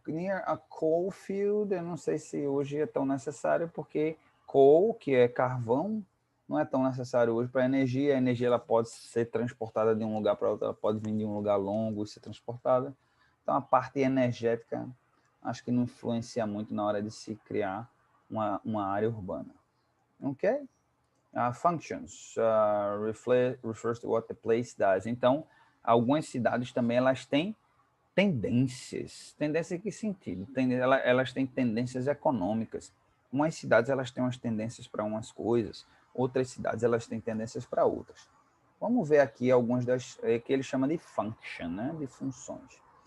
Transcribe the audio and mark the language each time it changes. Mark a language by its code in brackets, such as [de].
[en] Near a coal field, [pt] eu não sei se hoje é tão necessário, porque coal, que é carvão, não é tão necessário hoje para a energia. A energia ela pode ser transportada de um lugar para outro, ela pode vir de um lugar longo e ser transportada. Então, a parte energética, acho que não influencia muito na hora de se criar uma área urbana. Ok? [en] Functions refers to what the place does. [pt] Então, algumas cidades também elas têm tendências. Tendência em que sentido? Elas têm tendências econômicas. Umas cidades elas têm umas tendências para umas coisas, outras cidades elas têm tendências para outras. Vamos ver aqui algumas das que ele chama de function, né? De funções.